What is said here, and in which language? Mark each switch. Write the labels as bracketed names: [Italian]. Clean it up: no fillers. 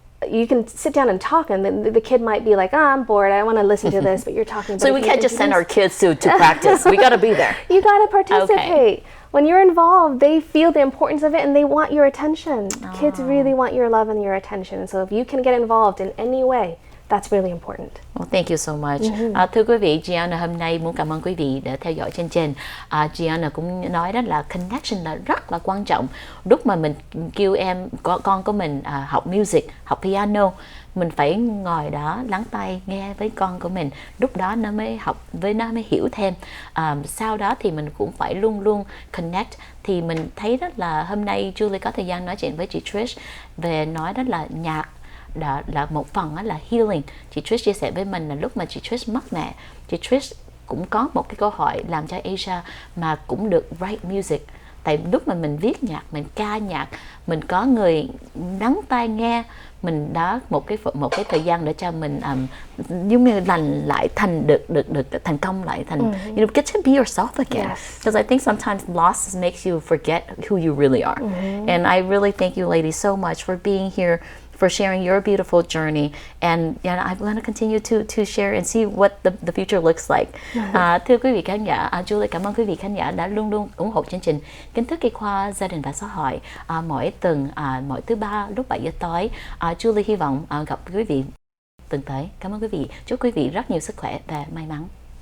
[English] You can sit down and talk, and the kid might be like, I'm bored, I want to listen to this, but you're talking about So we can't just send our kids to practice. We got to be there. You got to participate. When you're involved, they feel the importance of it and they want your attention. Kids really want your love and your attention. And so if you can get involved in any way, that's really important. Well, thank you so much. [Vietnamese] Thưa quý vị, Giana hôm nay muốn cảm ơn quý vị đã theo dõi chương trình. Giana cũng nói đó là connection là rất là quan trọng. Lúc mà mình kêu con của mình học music, học piano, mình phải ngồi đó lắng tai nghe với con của mình. Lúc đó nó mới học, với nó mới hiểu thêm. Sau đó thì mình cũng phải luôn luôn connect. Thì mình thấy đó là hôm nay Julie có thời gian nói chuyện với chị Trish về nói đó là nhạc là một phần là healing. Chị Trish chia sẻ với mình là lúc mà chị Trish mất mẹ, chị Trish cũng có một cái câu hỏi làm cho Asia mà cũng được [English] write music. [Vietnamese] Tại lúc mà mình viết nhạc, mình ca nhạc, mình có người lắng tai nghe, mình đã một cái thời gian để cho mình giống như lành lại thành được thành công lại thành [English] you know, get to be yourself again. Because I think sometimes loss makes you forget who you really are. And I really thank you ladies so much for being here, for sharing your beautiful journey. And I'm going to continue to share and see what the future looks like. [Vietnamese] Thưa quý vị khán giả, Julie cảm ơn quý vị khán giả đã luôn luôn ủng hộ chương trình Kiến thức y khoa gia đình và xã hội mỗi tuần, mỗi thứ ba lúc 7 giờ tối. Julie hy vọng gặp quý vị tuần tới. Cảm ơn quý vị. Chúc quý vị rất nhiều sức khỏe và may mắn.